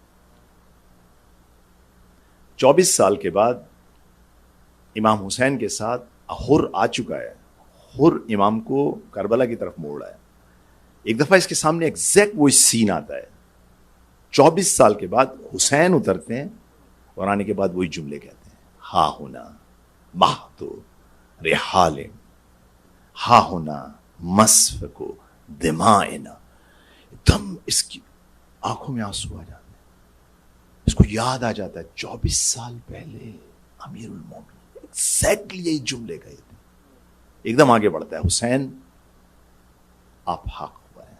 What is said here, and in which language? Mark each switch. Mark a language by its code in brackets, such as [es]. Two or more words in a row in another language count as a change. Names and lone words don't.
[ur] 24 سال کے بعد امام حسین کے ساتھ حر آ چکا ہے، حر امام کو کربلا کی طرف موڑ رہا ہے۔ ایک دفعہ اس کے سامنے ایگزیکٹ وہی سین آتا ہے، 24 سال کے بعد حسین اترتے ہیں اور آنے کے بعد وہی جملے کہتے ہیں [ar] ہا ہونا مہتو رحال ہا ہونا مسف کو دمائنا۔ [ur] ایک دم اس کی آنکھوں میں آنسو آ جاتے ہیں، اس کو یاد آ جاتا ہے 24 سال پہلے امیر المومنین ایگزیکٹلی یہی جملے کہے تھے۔ ایک دم آگے بڑھتا ہے حسین آپ حق پر ہیں۔